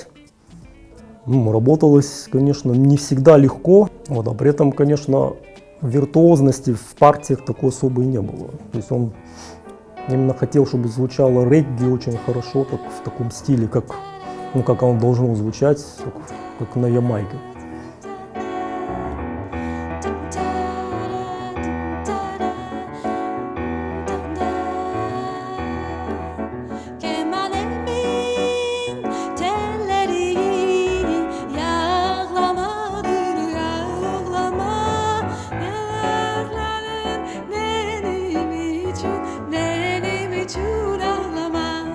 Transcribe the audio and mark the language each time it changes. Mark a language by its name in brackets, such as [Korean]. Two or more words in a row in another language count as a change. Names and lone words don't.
[Russian] Ну, работалось, конечно, не всегда легко, а при этом, конечно, виртуозности в партиях такой особой не было. То есть он именно хотел, чтобы звучало регги очень хорошо, так, в таком стиле, как оно должно звучать, как на Ямайке. [Turkish] Kemanemin telleri yağlamadır yağlama yerlerin benim için ağlama